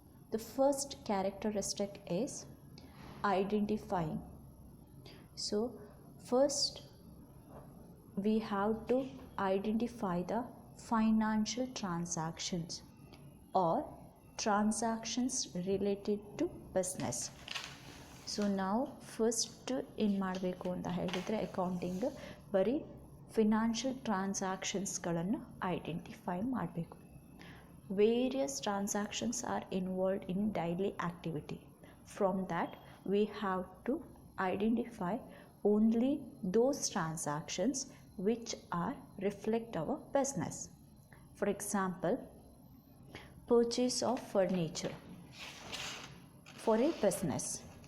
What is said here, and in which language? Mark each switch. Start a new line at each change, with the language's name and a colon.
English: The first characteristic is identifying. So, first we have to identify the financial transactions or transactions related to business. So now first
Kannada: ಏನು ಮಾಡಬೇಕು ಅಂತ ಹೇಳಿದರೆ accounting ಬರೀ financial ಟ್ರಾನ್ಸಾಕ್ಷನ್ಸ್ಗಳನ್ನು identify ಮಾಡಬೇಕು.
English: Various transactions are involved in daily activity. From that, we have to identify only those transactions which are reflect our business. For example, purchase of furniture for a business.